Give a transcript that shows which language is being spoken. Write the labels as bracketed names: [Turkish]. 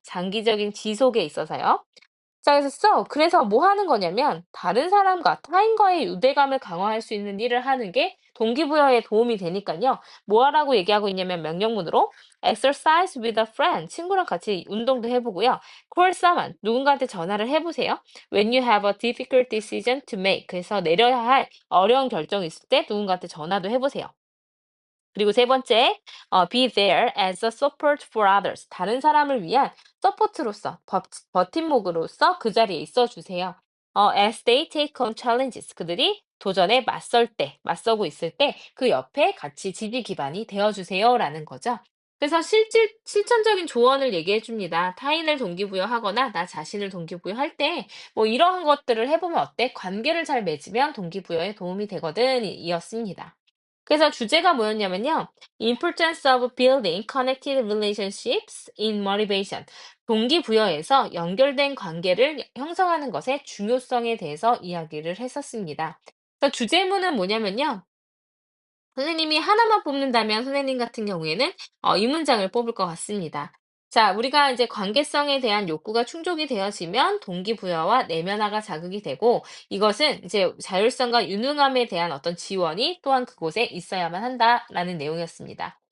[Korean] 장기적인 지속에 있어서요. 자, 그래서 뭐 하는 거냐면 다른 사람과 타인과의 유대감을 강화할 수 있는 일을 하는 게 동기부여에 도움이 되니까요. 뭐 하라고 얘기하고 있냐면 명령문으로 [English] exercise with a friend, [Korean] 친구랑 같이 운동도 해보고요. [English] call someone, [Korean] 누군가한테 전화를 해보세요. [English] when you have a difficult decision to make, [Korean] 그래서 내려야 할 어려운 결정이 있을 때 누군가한테 전화도 해보세요. 그리고 세 번째, [English] be there as a support for others. [Korean] 다른 사람을 위한 서포트로서, 버팀목으로서 그 자리에 있어 주세요. [English] as they take on challenges. [Korean] 그들이 도전에 맞서고 있을 때 그 옆에 같이 지지 기반이 되어 주세요라는 거죠. 그래서 실천적인 조언을 얘기해 줍니다. 타인을 동기부여하거나 나 자신을 동기부여할 때 뭐 이러한 것들을 해보면 어때? 관계를 잘 맺으면 동기부여에 도움이 되거든 이었습니다. 그래서 주제가 뭐였냐면요. [English] Importance of building connected relationships in motivation. [Korean] 동기부여에서 연결된 관계를 형성하는 것의 중요성에 대해서 이야기를 했었습니다. 그래서 주제문은 뭐냐면요. 선생님이 하나만 뽑는다면 선생님 같은 경우에는 이 문장을 뽑을 것 같습니다. 자, 우리가 이제 관계성에 대한 욕구가 충족이 되어지면 동기부여와 내면화가 자극이 되고 이것은 이제 자율성과 유능함에 대한 어떤 지원이 또한 그곳에 있어야만 한다라는 내용이었습니다.